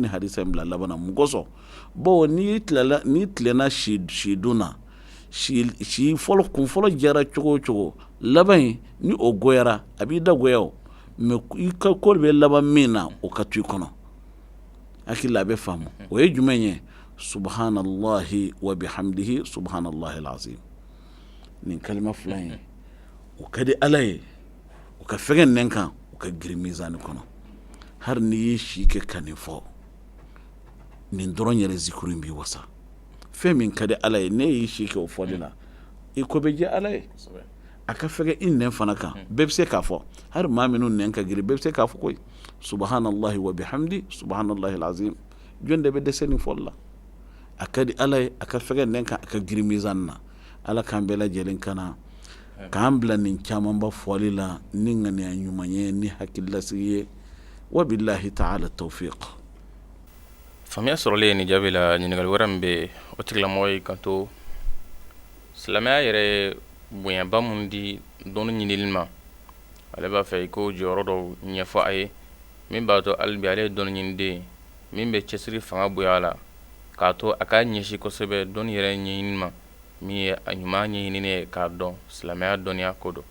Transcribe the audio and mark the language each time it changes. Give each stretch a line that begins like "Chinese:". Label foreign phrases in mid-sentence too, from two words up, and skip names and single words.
Bambara: nin hadisa in bila laban na mun kosɔn bawo n'i tilenna si dun na si fɔlɔ kun fɔlɔ jara cogo o cogo laban in ni o goyara a b'i da goya o mɛ i ka ko bɛ laban min na o ka to i kɔnɔ hakili a bɛ faamu o ye jumɛn ye
Arabic: سبحان الله وبحمده سبحان الله العظيم
Bambara: nin kalima 2 in o ka di ala ye o ka fɛgɛ nɛn kan o ka girin mizani kɔnɔ har n'i ye si kɛ ka nin fɔ nin dɔrɔn yɛrɛ zikuru in b'i wasa fɛn min ka di ala ye ne y'i si kɛ o fɔli la i ko bɛ jɛ ala ye a ka fɛgɛ i nɛn fana kan bɛɛ bɛ se k'a fɔ hali maa minnu nɛn ka girin bɛɛ bɛ se k'a fɔ koyi
Arabic: سبحان الله وبحمد سبحان الله العظيم
Bambara: jɔn de bɛ dɛsɛ nin fɔli la a ka di ala ye a ka fɛgɛ nɛn kan a ka girin mizan na ala k'an bɛɛ lajɛlen kana k'an bila nin camanba fɔli la ni ŋaniya ɲuman ye ni hakililasigi ye
Arabic: وبالله تعالى توفيق.
Bambara: Faamuya sɔrɔlen nin jaabi la ɲininkali wɛrɛ min bɛ o tigilamɔgɔ y'i kanto silamɛya yɛrɛ bonyaba mun di dɔnni ɲinili ma ale b'a fɛ i ko jɔyɔrɔ dɔw ɲɛfɔ a ye min b'a to hali bi ale ye dɔnni ɲiniden min bɛ cɛsiri fanga bonya a la k'a to a ka ɲɛsin kosɛbɛ dɔnni yɛrɛ ɲɛɲini ma min ye a ɲuman ɲɛɲinini ye k'a dɔn silamɛya dɔnniya ko don.